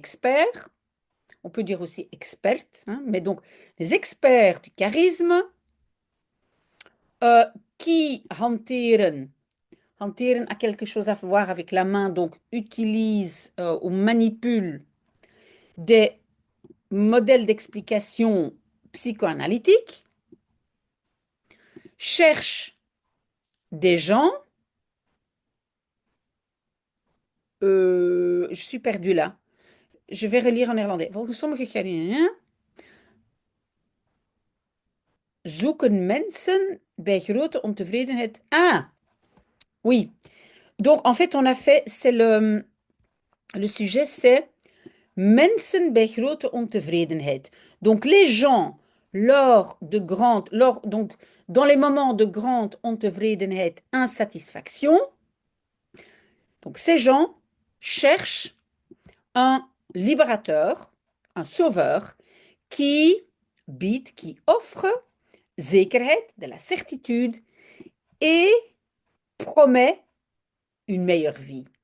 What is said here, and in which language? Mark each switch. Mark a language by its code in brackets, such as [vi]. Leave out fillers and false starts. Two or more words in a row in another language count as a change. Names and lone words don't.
[fr] expert, on peut dire aussi experte, hein, mais donc les experts du charisme euh, qui hanteren, hanteren a quelque chose à voir avec la main, donc utilise ou manipule des modèles d'explication psychoanalytiques, cherche des gens, je suis perdue là, je vais relire en néerlandais. [nl] Volgens sommige Ghanaiërs zoeken mensen bij grote ontevredenheid. [fr] Ah, oui. Donc, en fait, on a fait, c'est le sujet, c'est [nl] mensen bij grote ontevredenheid. [fr] Donc, les gens, donc, dans les moments de grande ontevredenheid, insatisfaction, donc ces gens cherchent un libérateur, un sauveur, qui biedt, qui offre zekerheid, de la certitude, et promet une meilleure vie.